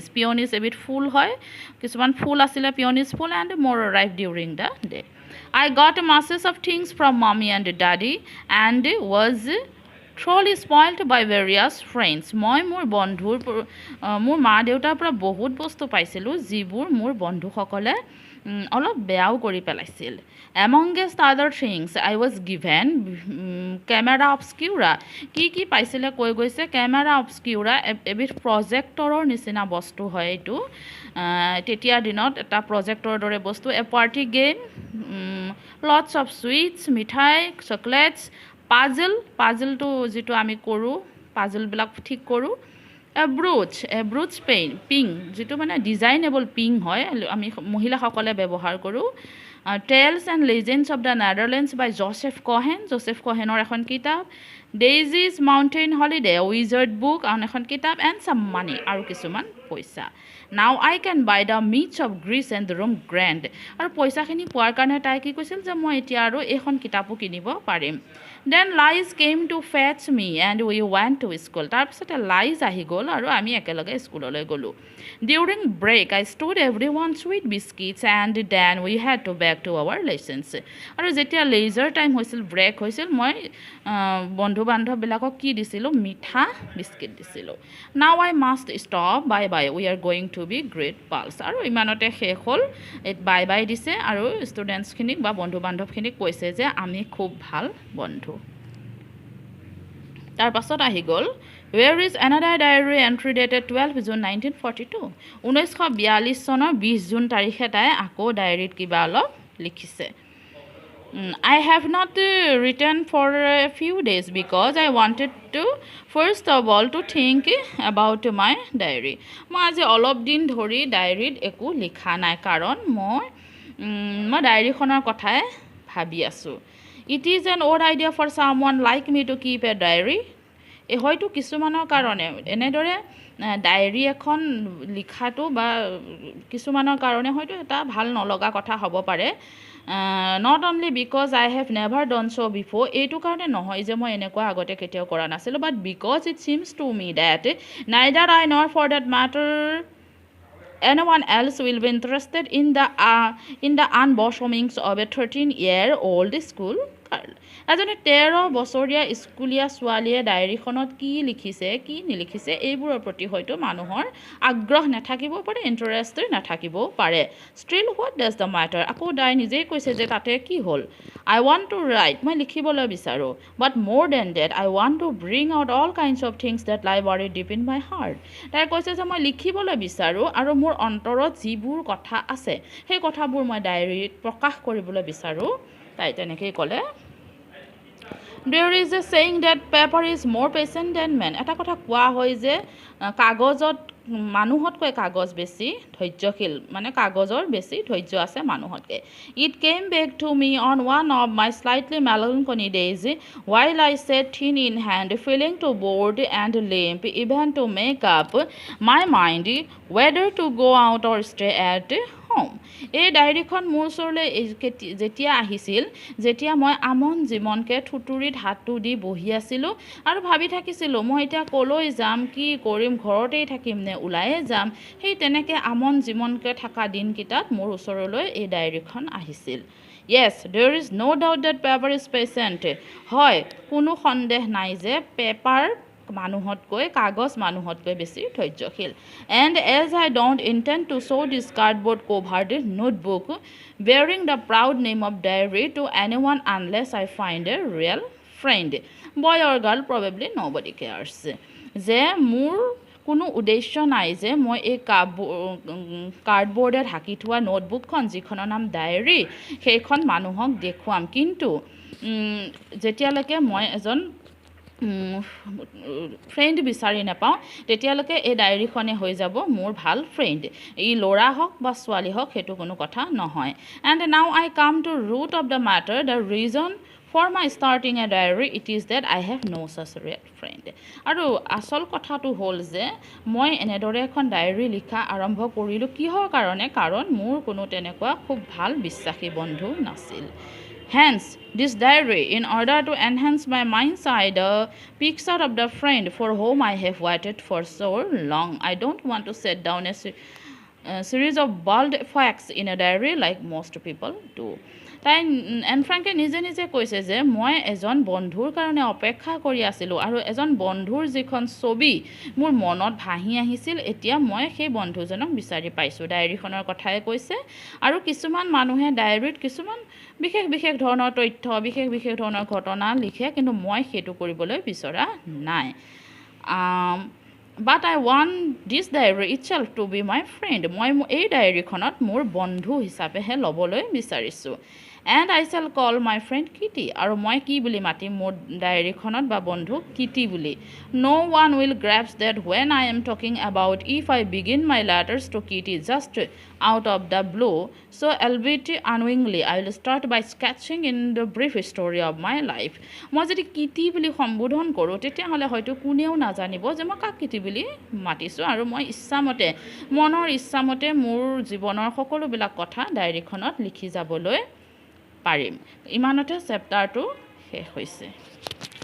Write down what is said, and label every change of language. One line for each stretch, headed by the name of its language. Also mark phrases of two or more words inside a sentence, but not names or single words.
Assamese: Peonies এবিধ ফুল হয়, কিছুমান ফুল আছিলে peonies ফুল,
English: and more arrived during the day. I got masses of things from mommy and daddy and was truly spoiled by various friends.
Assamese: মই মোৰ মা দেউতাৰ পৰা বহুত বস্তু পাইছিলোঁ, যিবোৰ মোৰ বন্ধুসকলে অলপ বেয়াও কৰি পেলাইছিল।
English: Amongst other things, I was given camera obscura.
Assamese: কি পাইছিলে কৈ গৈছে,
English: camera obscura
Assamese: এবিধ প্ৰজেক্টৰৰ নিচিনা বস্তু হয় এইটো, তেতিয়াৰ দিনত এটা প্ৰজেক্টৰৰ দৰে বস্তু,
English: a party game, lots of sweets,
Assamese: মিঠাই, চকলেটছ, পাজলটো যিটো আমি কৰোঁ, পাজলবিলাক ঠিক কৰোঁ,
English: a brooch pink,
Assamese: যিটো মানে
English: designable pin
Assamese: হয়, আমি মহিলাসকলে ব্যৱহাৰ কৰোঁ। Tales and Legends of the Netherlands by Joseph Cohen এখন কিতাপ।
English: Daisy's Mountain Holiday, a wizard book,
Assamese: আন এখন কিতাপ,
English: and some money,
Assamese: আৰু কিছুমান পইচা।
English: Now I can buy the meats of Greece and Rome grand.
Assamese: আৰু পইচাখিনি পোৱাৰ কাৰণে তাই কি কৈছিল যে মই এতিয়া আৰু এইখন কিতাপো কিনিব পাৰিম।
English: Then Liz came to fetch me and we went to school.
Assamese: তাৰপিছতে লাইজ আহি গ'ল আৰু আমি একেলগে স্কুললৈ গ'লোঁ।
English: During break, I stood everyone sweet biscuits and then we had to back to our lessons.
Assamese: আৰু যেতিয়া
English: leisure time
Assamese: হৈছিল, ব্ৰেক হৈছিল, মই বন্ধু বান্ধৱবিলাকক কি দিছিলোঁ? মিঠা বিস্কিট দিছিলোঁ।
English: Now I must stop, bye bye, we are going to be great pals.
Assamese: আৰু ইমানতে শেষ হ'ল,
English: bye bye
Assamese: দিছে আৰু ষ্টুডেণ্টছখিনিক বা বন্ধু বান্ধৱখিনিক কৈছে যে আমি খুব ভাল বন্ধু। তাৰ পাছত আহি গ'ল
English: Where is another diary entry dated 12 June 1942.
Assamese: 1942 চনৰ 20 জুন তাৰিখে তাই আকৌ ডায়েৰীত কিবা অলপ লিখিছে।
English: I have not written for a few days because I wanted to first of all to think about my diary.
Assamese: মই আজি অলপ দিন ধৰি ডায়েৰীত একো লিখা নাই, কাৰণ মই ডায়েৰীখনৰ কথাই ভাবি আছোঁ।
English: It is an odd idea for someone like me to keep a diary.
Assamese: হয়তো কিছুমানৰ কাৰণে এনেদৰে ডায়েৰী এখন লিখাটো বা কিছুমানৰ কাৰণে হয়তো এটা ভাল নলগা কথা হ'ব পাৰে।
English: Not only because I have never done so before,
Assamese: এইটো কাৰণে নহয় যে মই এনেকুৱা আগতে কেতিয়াও কৰা নাছিলোঁ,
English: but because it seems to me that neither I nor for that matter anyone else will be interested in the unbosomings of a 13-year-old school girl.
Assamese: এজনী 13 বছৰীয়া স্কুলীয়া ছোৱালীয়ে ডায়েৰীখনত কি লিখিছে কি নিলিখিছে এইবোৰৰ প্ৰতি হয়তো মানুহৰ আগ্ৰহ নাথাকিব পাৰে ইন্টাৰেষ্ট নাথাকিব পাৰে
English: still what does the matter
Assamese: আকৌ তাই নিজেই কৈছে যে তাতে কি হ'ল
English: I want to write
Assamese: মই লিখিবলৈ বিচাৰো
English: but more than that I want to bring out all kinds of things that lie buried deep in my heart
Assamese: তাই কৈছে যে মই লিখিবলৈ বিচাৰো আৰু মোৰ অন্তৰত যিবোৰ কথা আছে সেই কথাবোৰ মই ডায়েৰীত প্ৰকাশ কৰিবলৈ বিচাৰো তাই তেনেকৈ ক'লে
English: There is a saying that paper is more patient than man.
Assamese: এটা কথা কোৱা হয় যে কাগজত মানুহতকৈ কাগজ বেছি ধৈৰ্যশীল মানে কাগজৰ বেছি ধৈৰ্য আছে মানুহতকৈ
English: It came back to me on one of my slightly melancholy days while I sat thin in hand feeling too bored and limp even to make up my mind whether to go out or stay at home
Assamese: এই ডায়েৰীখন মোৰ ওচৰলৈ যেতিয়া আহিছিল যেতিয়া মই আমন জীৱনকে থুতুৰিত হাতটো দি বহি আছিলোঁ আৰু ভাবি থাকিছিলোঁ মই এতিয়া কলৈ যাম কি কৰিম ঘৰতেই থাকিম নে ওলাই যাম সেই তেনেকৈ আমন জীৱনকে থকা দিনকেইটাত মোৰ ওচৰলৈ এই ডায়েৰীখন আহিছিল
English: Yes, there is no doubt that paper is patient.
Assamese: হয় কোনো সন্দেহ নাই যে পেপাৰ মানুহতকৈ কাগজ মানুহতকৈ বেছি ধৈৰ্যশীল
English: and as I don't intend to show this cardboard covered notebook bearing the proud name of diary to anyone unless I find a real friend boy or girl probably nobody cares
Assamese: যে মোৰ কোনো উদ্দেশ্য নাই যে মই এই কাৰ্ডবোৰ্ডে ঢাকি থোৱা নোটবুকখন যিখনৰ নাম ডায়েৰী সেইখন মানুহক দেখুৱাম কিন্তু যেতিয়ালৈকে মই এজন ফ্ৰেণ্ড বিচাৰি নাপাওঁ তেতিয়ালৈকে এই ডায়েৰীখনে হৈ যাব মোৰ ভাল ফ্ৰেণ্ড ই ল'ৰা হওক বা ছোৱালী হওক সেইটো কোনো কথা নহয়
English: and now I come to root of the matter the reason for my starting a diary it is that I have no such real friend
Assamese: আৰু আসল কথাটো হ'ল যে মই এনেদৰে এখন ডায়েৰী লিখা আৰম্ভ কৰিলোঁ কিহৰ কাৰণে কাৰণ মোৰ কোনো তেনেকুৱা খুব ভাল বিশ্বাসী বন্ধু নাছিল
English: Hence, this diary, in order to enhance my mind's eye, the picture of the friend for whom I have waited for so long. I don't want to set down a series of bold facts in a diary like most people do.
Assamese: তাই এন ফ্ৰেংকে নিজে নিজে কৈছে যে মই এজন বন্ধুৰ কাৰণে অপেক্ষা কৰি আছিলোঁ আৰু এজন বন্ধুৰ যিখন ছবি মোৰ মনত ভাহি আহিছিল এতিয়া মই সেই বন্ধুজনক বিচাৰি পাইছোঁ ডায়েৰীখনৰ কথাই কৈছে আৰু কিছুমান মানুহে ডায়েৰীত কিছুমান বিশেষ বিশেষ ধৰণৰ তথ্য বিশেষ বিশেষ ধৰণৰ ঘটনা লিখে কিন্তু মই সেইটো কৰিবলৈ বিচৰা নাই
English: But I want this diary itself to be my friend.
Assamese: মই এই ডায়েৰীখনত মোৰ বন্ধু হিচাপেহে ল'বলৈ বিচাৰিছোঁ
English: And I shall call my friend Kitty.
Assamese: আৰু মই কি বুলি মাতিম মোৰ ডায়েৰীখনত বা বন্ধু কিটি বুলি
English: No one will grasp that when I am talking about if I begin my letters to Kitty just out of the blue. So albeit unwillingly, I will start by sketching in the brief story of my life.
Assamese: মই যদি কিটি বুলি সম্বোধন কৰোঁ তেতিয়াহ'লে হয়তো কোনেও নাজানিব যে মই কাক কিটি বুলি মাতিছোঁ আৰু মই ইচ্ছামতে মনৰ ইচ্ছামতে মোৰ জীৱনৰ সকলোবিলাক কথা ডায়েৰীখনত লিখি যাবলৈ পাৰিম ইমানতে চেপ্টাৰটো শেষ হৈছে